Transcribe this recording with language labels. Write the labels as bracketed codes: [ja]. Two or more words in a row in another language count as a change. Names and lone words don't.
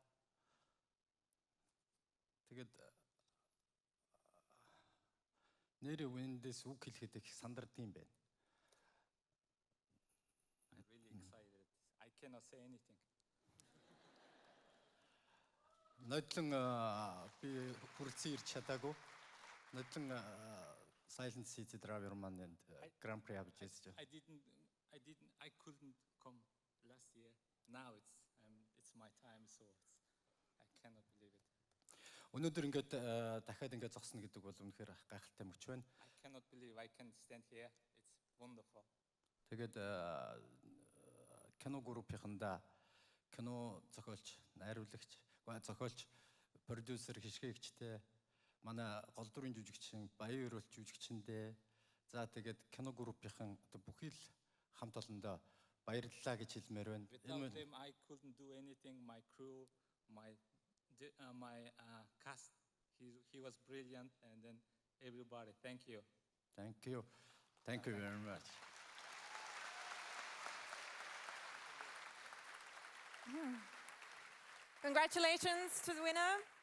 [mn] Тэгээд нэрээ үнэндээс үг хэлэхэд их сандардаг юм байна. [en] I'm really excited. I cannot say anything. [mn] Нодлон би хүрэлцэн ирч чадаагүй. Нодлон Silent City Driver маань Grand Prix авч ирсэн. [en] I couldn't come last year. Now it's my time, so I cannot believe it. [mn] Өнөөдөр ингээд дахиад ингээд зогсно гэдэг бол үнэхээр гайхалтай мөч байна. [en] I cannot believe I can stand here. It's wonderful. [mn] Тэгээд кино группийнханда кино зохиолч, найруулагч, зохиолч, продюсер, хишгээгчтэй, манай гол дүрийн жүжигчин, баян өрөөлт жүжигчэндээ за тэгээд кино группийнхан бүхий л хамт олондоо баярлалаа гэж хэлмээр байна. [en] Without them, I couldn't do anything. My crew, my cast, he was brilliant, and then everybody. Thank you. Thank you. Thank you very much. Congratulations to the winner.